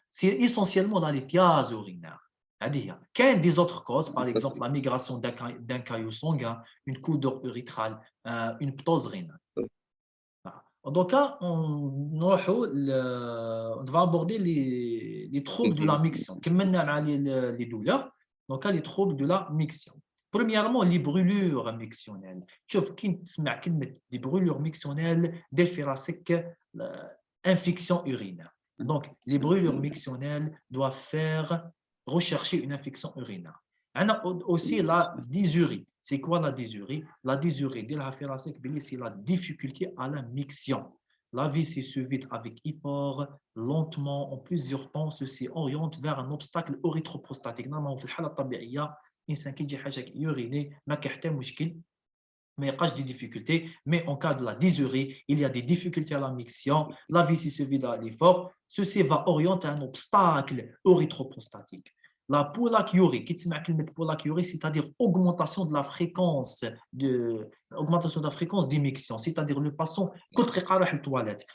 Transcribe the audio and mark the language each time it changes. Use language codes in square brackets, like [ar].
[fr] C'est essentiellement dans les lithiase urinaire. Il y a des autres causes, par exemple la migration d'un caillou sanguin, une couleur érythrale, une ptose rénale. Donc, on va aborder les troubles de la miction. Les douleurs, donc les troubles de la miction. Premièrement, les brûlures mictionnelles. [ar] شوف كي تسمع كلمة [fr] des brûlures mictionnelles [ar] دير راسك [fr] infection urinaire. Donc, les brûlures mictionnelles doivent faire rechercher une infection urinaire. On a aussi la dysurie. C'est quoi la dysurie? La dysurie, c'est la difficulté à la miction. La vessie se vide avec effort, lentement, en plusieurs temps. Ceci oriente vers un obstacle érythroprostatique. Normalement, [ar] في الحالة الطبيعية الإنسان كي يجي حاجة يوريني ما كيحتاج مشكل [fr] mais il y a des difficultés. Mais en cas de la dysurie, il y a des difficultés à la miction. La vessie se vide à l'effort. Ceci va orienter un obstacle érythroprostatique. La pollakiurie, c'est-à-dire augmentation de la fréquence d'émission, c'est-à-dire le patient toilette.